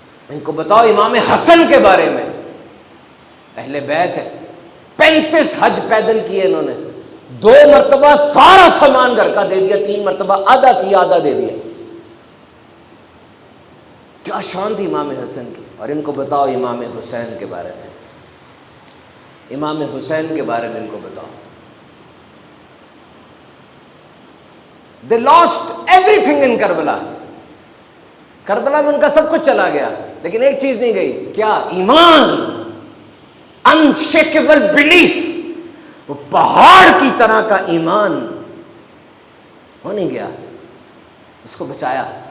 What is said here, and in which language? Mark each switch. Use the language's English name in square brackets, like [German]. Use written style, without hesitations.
[Urdu] ان کو بتاؤ امام حسن کے بارے میں، اہل بیت ہے، 35 حج پیدل کیے انہوں نے، 2 مرتبہ سارا سامان گھر کا دے دیا، 3 مرتبہ آدھا کیا آدھا دے دیا. کیا شان تھی امام حسن کی. اور ان کو بتاؤ امام حسین کے بارے میں، امام حسین کے بارے میں ان کو بتاؤ. [English] They lost everything in Karbala. [Urdu] Karbala میں ان کا سب کچھ چلا گیا، لیکن ایک چیز نہیں گئی، کیا؟ ایمان، [English] unshakable belief. [Urdu] وہ پہاڑ کی طرح کا ایمان ہو نہیں گیا، اس کو بچایا.